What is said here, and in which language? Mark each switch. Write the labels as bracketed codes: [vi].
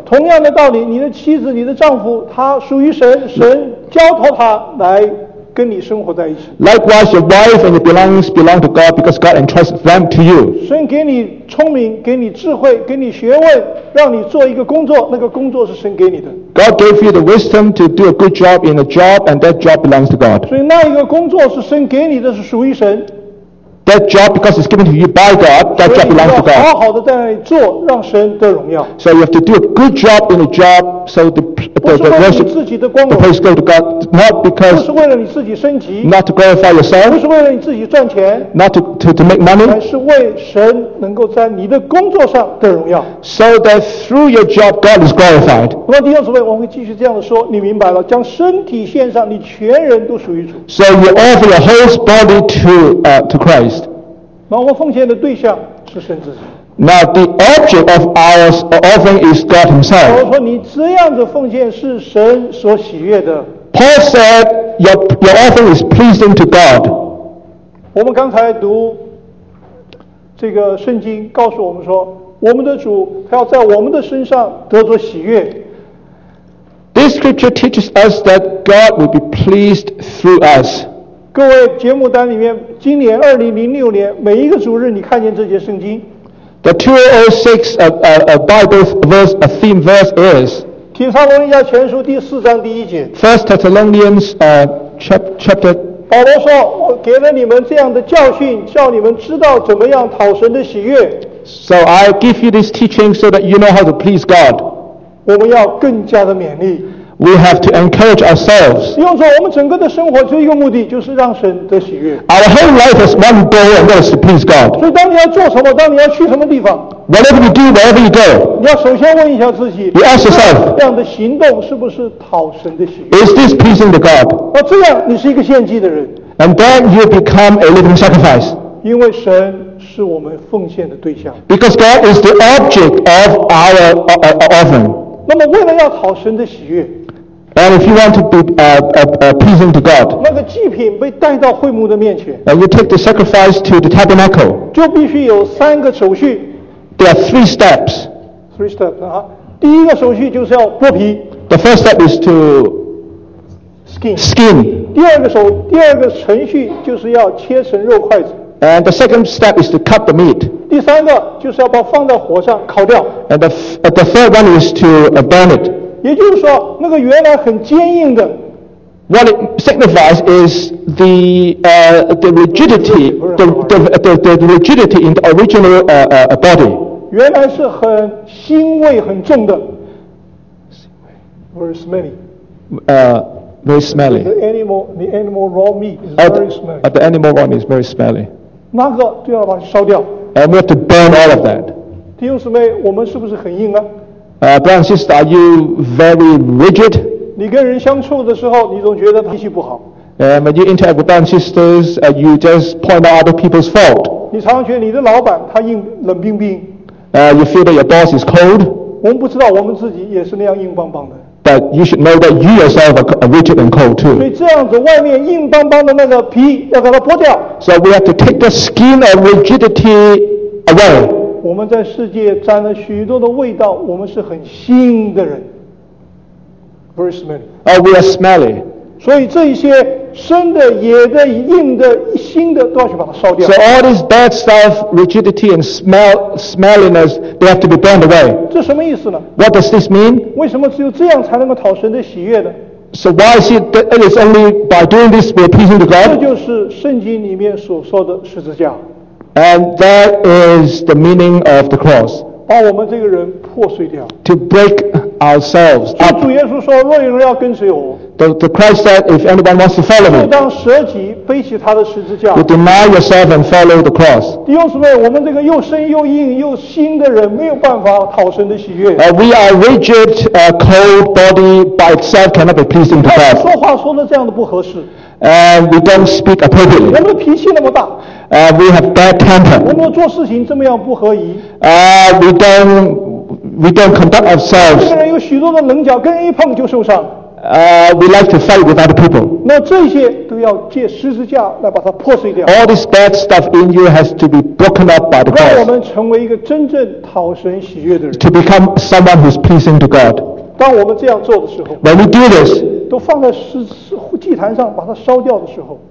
[zh] 同样的道理，你的妻子、你的丈夫，他属于神，神交托他来跟你生活在一起。 [en] Likewise, your wife and your belongings belong to God because God entrusts them to you. [zh] 神给你聪明，给你智慧，给你学问，让你做一个工作，那个工作是神给你的。 [en] God gave you the wisdom to do a good job in a job, and that job belongs to God. [zh] 所以那一个工作是神给你的，是属于神。 [en] That job, because it's given to you by God, that job belongs to God. [zh] 所以你要好好的在那里做，让神得荣耀。 [en] So you have to do a good job in a job, so the worship, the praise go to God, not because [zh] 不是为了你自己升级， [en] not to glorify yourself, [zh] 不是为了你自己赚钱， [en] not to make money, [zh] 乃是为神能够在你的工作上得荣耀。 [en] So that through your job, God is glorified. [zh] 那么第二次问，我会继续这样的说，你明白了，将身体献上，你全人都属于主。 [en] So you offer your whole body to Christ. [zh] 那我奉献的对象是神自己。 [en] Now the object of our offering is God Himself. [zh] 我说你这样的奉献是神所喜悦的。 [en] Paul said your offering is pleasing to God. [zh] 我们刚才读这个圣经，告诉我们说，我们的主他要在我们的身上得着喜悦。 [en] This scripture teaches us that God will be pleased through us. [zh] 各位节目单里面，今年2006年每一个主日，你看见这节圣经。 [en] The 2006 Bible verse, a theme verse is [zh] 提撒罗尼迦前书第四章第一节。 [en] First Thessalonians chapter. [zh] 保罗说：“我给了你们这样的教训，叫你们知道怎么样讨神的喜悦。” [en] So I give you this teaching so that you know how to please God. [zh] 我们要更加的勉励。 [en] We have to encourage ourselves. [zh] 用说我们整个的生活只有一个目的，就是让神得喜悦。 [en] Our whole life is one goal, and that is to please God. [zh] 所以当你要做什么，当你要去什么地方 [en] ，Whatever you do, wherever you go, [zh] 你要首先问一下自己 [en] ，You ask yourself, [zh] 这样的行动是不是讨神的喜悦 [en] ？Is this pleasing to God? [zh] 那这样你是一个献祭的人。 [en] And then you become a living sacrifice. [zh] 因为神是我们奉献的对象。 [en] Because God is the object of our offering. [zh] 那么为了要讨神的喜悦。 [en] And if you want to be pleasing to God, [zh] 那个祭品被带到会幕的面前。 [en] And you take the sacrifice to the tabernacle. [zh] 就必须有三个手续。 [en] There are three steps. Three steps [zh] 啊，第一个手续就是要剥皮。 [en] The first step is to skin. [zh] 第二个程序就是要切成肉块子。 [en] And the second step is to cut the meat. [zh] 第三个就是要把放在火上烤掉。 [en] And the third one is to burn it. [zh] 也就是说，那个原来很坚硬的 [en] What it signifies is the rigidity, the rigidity in the original body. [zh] 原来是很腥味很重的。 [en] Very smelly. Very smelly. The animal raw meat is very smelly. The animal raw meat is very smelly. [zh] 那个就要把它烧掉。 [en] And we have to burn all of that. [zh] 弟兄姊妹，我们是不是很硬啊？ [en] Brother and sister, are you very rigid? [zh] 你跟人相处的时候，你总觉得脾气不好。 [en] When you interact with brothers and sisters, you just point out other people's fault. [zh] 你常常觉得你的老板他硬冷冰冰。 [en] You feel that your boss is cold. [zh] 我们不知道我们自己也是那样硬邦邦的。 [en] But you should know that you yourself are rigid and cold too. [zh] 所以这样子，外面硬邦邦的那个皮要把它剥掉。 [en] So we have to take the skin of rigidity away. [zh] 我们在世界沾了许多的味道，我们是很腥的人。 [en] Very smelly. We are smelly. [zh] 所以这一些生的、野的、硬的、腥的，都要去把它烧掉。 [en] So all this bad stuff, rigidity and smelliness, they have to be burned away. [zh] 这什么意思呢？ [en] What does this mean? [zh] 为什么只有这样才能够讨神的喜悦呢？ [en] So why is it is only by doing this we are pleasing to God? [zh] 这就是圣经里面所说的十字架。 [en] And that is the meaning of the cross. [zh] 把我们这个人破碎掉。 [en] To break ourselves up. [zh] 主耶稣说，若有人要跟随我。 [en] The Christ said, if anyone wants to follow me, [zh] 就当舍己背起他的十字架。 [en] You deny yourself and follow the cross. [zh] 弟兄姊妹，我们这个又生又硬又腥的人没有办法讨神的喜悦。 [en] We are rigid, cold body by itself cannot be pleasing to God. [zh] 他们说话说得这样的不合适。 [en] We don't speak appropriately. [zh] 我们的脾气那么大。 [en] We have bad temper. [zh] 我们做事情这么样不合宜。 [en] We don't conduct ourselves. [zh] 这个人有许多的棱角，跟人一碰就受伤。 [en] We like to fight with other people. [zh] 那这些都要借十字架来把它破碎掉。 [en] All this bad stuff in you has to be broken up by the cross. [zh] 让我们成为一个真正讨神喜悦的人。 [en] To become someone who's pleasing to God. [zh] 当我们这样做的时候。 [en] When we do this. [zh] 都放在祭坛上把它烧掉的时候。